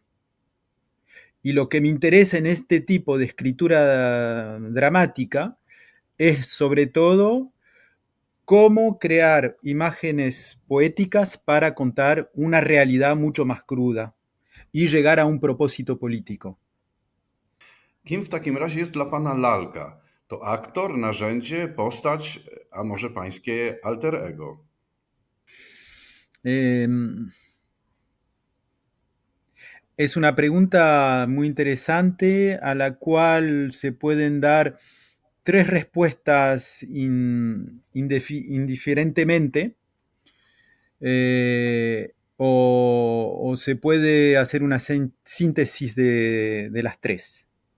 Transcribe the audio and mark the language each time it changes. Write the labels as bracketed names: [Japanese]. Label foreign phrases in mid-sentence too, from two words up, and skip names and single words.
[Spanish] Y lo que me interesa en este tipo de escritura dramática es sobre todo cómo crear imágenes poéticas para contar una realidad mucho más cruda y llegar a un propósito político. [Polish] Kim w takim razie jest dla pana lalka? To aktor, narzędzie, postać, a może pańskie alter ego? [Spanish] Eh, es una pregunta muy interesante a la cual se pueden dar tres respuestas indiferentemente, o se puede hacer una síntesis de las tres.